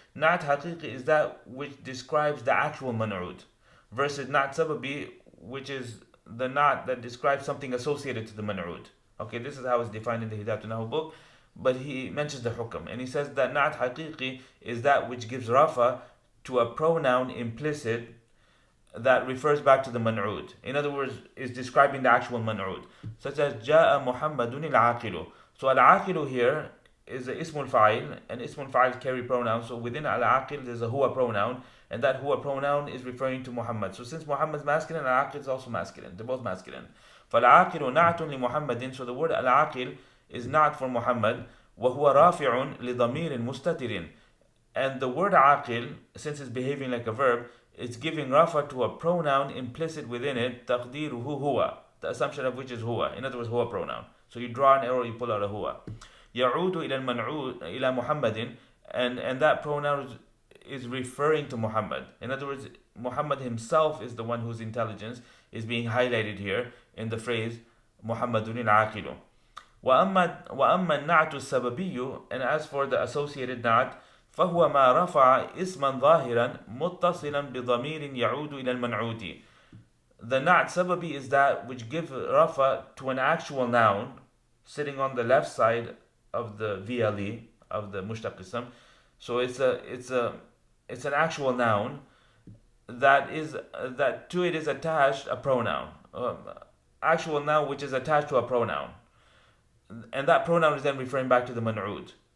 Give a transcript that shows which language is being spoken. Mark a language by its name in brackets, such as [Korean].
[English] Naʿt Haqiqi is that which describes the actual man'ud, versus Naʿt Sababi, which is the Naʿt that describes something associated to the man'ud. Okay, this is how it's defined in the Hidayatul Nahu book, but he mentions the hukam, and he says that Naʿt Haqiqi is that which gives rafa to a pronoun implicit that refers back to the man'ud. In other words, is describing the actual man'ud. Such as [Arabic] جاء محمد العاقل. [English] So al-aqilu here is a ismul fa'il, and ismul fa'il carry pronouns. So within al-aqil there's a huwa pronoun, and that huwa pronoun is referring to Muhammad. So since Muhammad is masculine, al-aqil is also masculine. They're both masculine. [Arabic] فَالْعَاقِلُ نَعْتٌ لِمُحَمَّدٍ. [English] So the word al-aqil is not for Muhammad. [Arabic] وَهُوَ رَافِعٌ لِضَمِيرٍ مُسْتَتِرٍ. [English] And the word aqil, since it's behaving like a verb, it's giving rafa to a pronoun implicit within it, [Arabic] تَقْدِيرُهُ هُوَ, [English] the assumption of which is huwa. In other words, huwa pronoun. So you draw an arrow, you pull out a huwa. [Arabic] يَعُودُ إِلَى الْمَنْعُودِ إِلَى مُحَمَّدٍ. [English] And that pronoun is referring to Muhammad. In other words, Muhammad himself is the one whose intelligence is being highlighted here in the phrase Muhammadun al-Aqilu. [Arabic] وَأَمَّا النَّعْتُ السَّبَبِيُّ. [English] And as for the associated Naʿt, [Arabic] فهو ما رفع اسما ظاهرا متصلا بضمير يعود إلى المنعوت. [English] The Naʿt sababi is that which gives rafa to an actual noun sitting on the left side of the VLE of the mushtaq ism. So it's an actual noun that to it is attached a pronoun, actual noun which is attached to a pronoun, and that pronoun is then referring back to the man'ud.